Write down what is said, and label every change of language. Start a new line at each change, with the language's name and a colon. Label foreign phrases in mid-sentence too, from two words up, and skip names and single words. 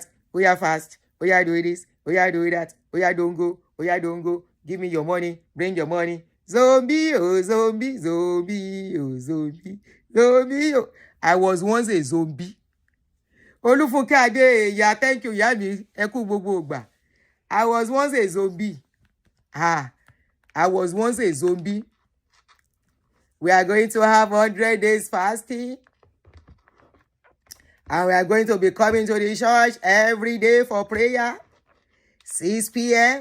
English: Oya fast. Oya do this. Oya do that. Oya don't go. Oya don't go. Give me your money. Bring your money. Zombie oh zombie oh zombie oh. I was once a zombie. Olufunke Ade, yeah, thank you, Yami.
Yoruba: Eku gbogbo gba.
English: I was once a zombie. I was once a zombie. We are going to have 100 days fasting. And we are going to be coming to the church every day for prayer. 6 p.m.